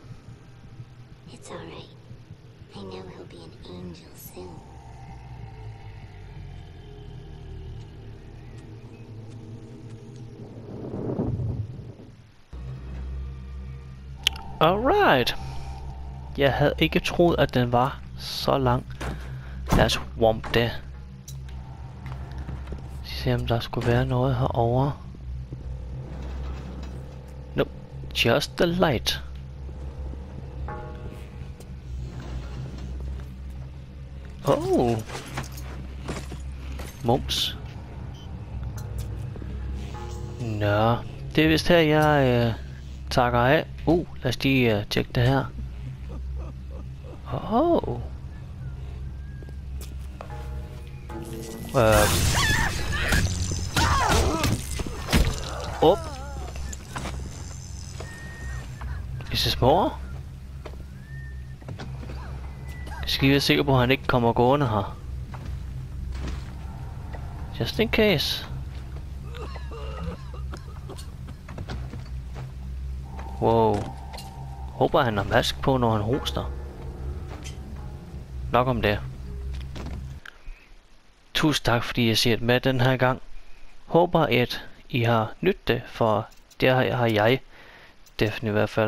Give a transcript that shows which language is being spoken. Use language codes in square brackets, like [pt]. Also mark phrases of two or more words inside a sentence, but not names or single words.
[en] It's all right. I know he'll be an angel soon. Alright. [da] Jeg havde ikke troet, at den var så lang. Lad os womp det. Se om der skulle være noget herovre. [en] Nope. Just the light. Oh. [da] Mums. Nå. Det er vist her, jeg takker af. Lad os lige tjekke det her. [en] Is this more? [da] Skal vi være sikre på, at han ikke kommer gående her. [en] Just in case. Wow. [da] Håber han har mask på, når han hoster. Nok om det. Tusind tak, fordi jeg ser det med den her gang. Håber, at I har nydt det, for det har jeg definitivt i hvert fald.